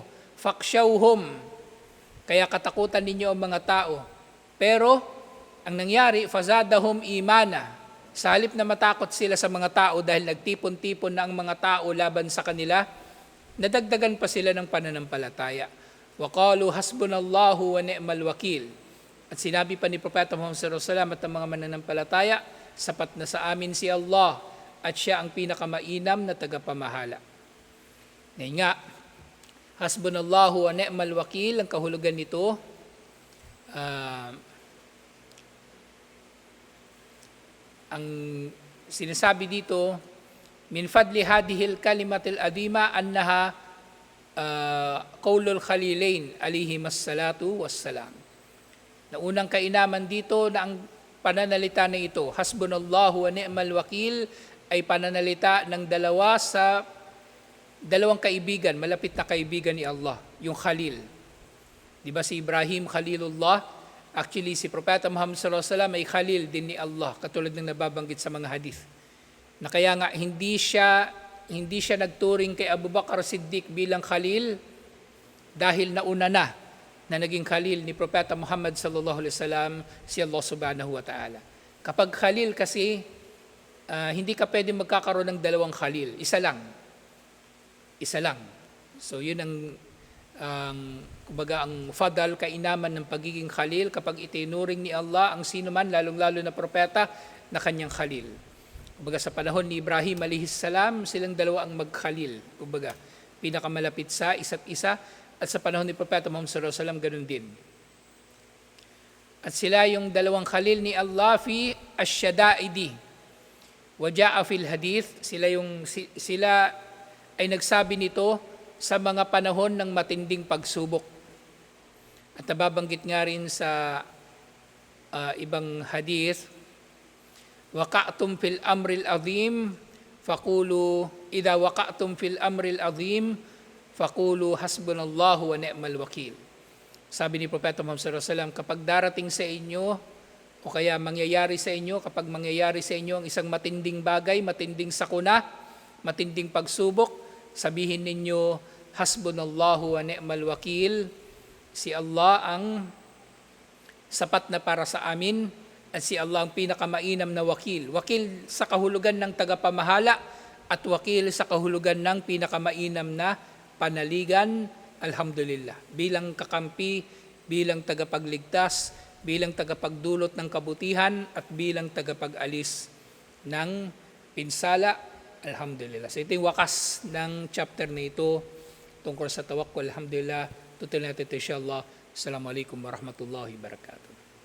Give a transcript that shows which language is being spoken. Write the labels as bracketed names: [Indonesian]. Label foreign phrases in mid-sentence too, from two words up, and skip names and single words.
[Filipino] Fakshawhum, kaya katakutan ninyo ang mga tao. Pero ang nangyari, [Arabic] فزادهم إيمانا. [Filipino] Sa halip na matakot sila sa mga tao dahil nagtipon-tipon na ang mga tao laban sa kanila, nadagdagan pa sila ng pananampalataya. [Arabic] وقالوا حسبنا الله ونعم الوكيل. [Filipino] At sinabi pa ni Propeta Muhammad [Arabic] صلى الله عليه وسلم [Filipino] at ang mga mananampalataya, sapat na sa amin si Allah at siya ang pinakamainam na tagapamahala. Ngayon nga, [Arabic] حسبنا الله ونعم الوكيل, [Filipino] ang kahulugan nito, ang sinasabi dito, [Arabic] من فضل هذه الكلمة العظيمة أنها قول الخليلين عليهما الصلاة والسلام. [Filipino] Na unang kainaman dito na ang pananalita na ito, [Arabic] حسبنا الله ونعم الوكيل, [Filipino] ay pananalita ng dalawang kaibigan, malapit na kaibigan ni Allah, yung Khalil. Di ba si Ibrahim Khalilullah? Actually, si Propeta Muhammad [Arabic] صلى الله عليه وسلم [Filipino] ay Khalil din ni Allah, katulad ng nababanggit sa mga hadith. Na kaya nga hindi siya nagturing kay Abu Bakar Siddiq bilang Khalil dahil nauna na naging Khalil ni Propeta Muhammad [Arabic] صلى الله عليه وسلم [Filipino] si Allah [Arabic] سبحانه وتعالى. [Filipino] Kapag Khalil kasi, hindi ka pwede magkakaroon ng dalawang Khalil. Isa lang. So yun kumbaga ang fadal, kainaman ng pagiging Khalil kapag itinuring ni Allah ang sino man, lalong-lalo na propeta, na kanyang Khalil. Kumbaga sa panahon ni Ibrahim [Arabic] عليه السلام, [Filipino] silang dalawa ang mag-Khalil. Kumbaga, pinakamalapit sa isa't isa. At sa panahon ni Propeta Muhammad [Arabic] صلى الله عليه وسلم, [Filipino] ganun din. At sila yung dalawang Khalil ni Allah [Arabic] في الشدائد. وجاء في الحديث, [Filipino] sila ay nagsabi nito sa mga panahon ng matinding pagsubok. At nababanggit nga rin sa ibang hadith, [Arabic] وقعتم في الأمر العظيم فقولوا إذا وقعتم في الأمر العظيم فقولوا حسبنا الله ونعم الوكيل. [Filipino] Sabi ni Propeta Muhammad [Arabic] صلى الله عليه وسلم, [Filipino] kapag darating sa inyo o kaya mangyayari sa inyo, kapag mangyayari sa inyo ang isang matinding bagay, matinding sakuna, matinding pagsubok, sabihin ninyo [Arabic] حسبنا الله ونعم الوكيل. [Filipino] Si Allah ang sapat na para sa amin at si Allah ang pinakamainam na wakil. Wakil sa kahulugan ng tagapamahala at wakil sa kahulugan ng pinakamainam na panaligan, alhamdulillah. Bilang kakampi, bilang tagapagligtas, bilang tagapagdulot ng kabutihan, at bilang tagapag-alis ng pinsala, alhamdulillah. So ito yung wakas ng chapter na ito tungkol sa tawakkul, alhamdulillah. Tutuloy natin ito insyaAllah. [Arabic] السلام عليكم ورحمة الله وبركاته.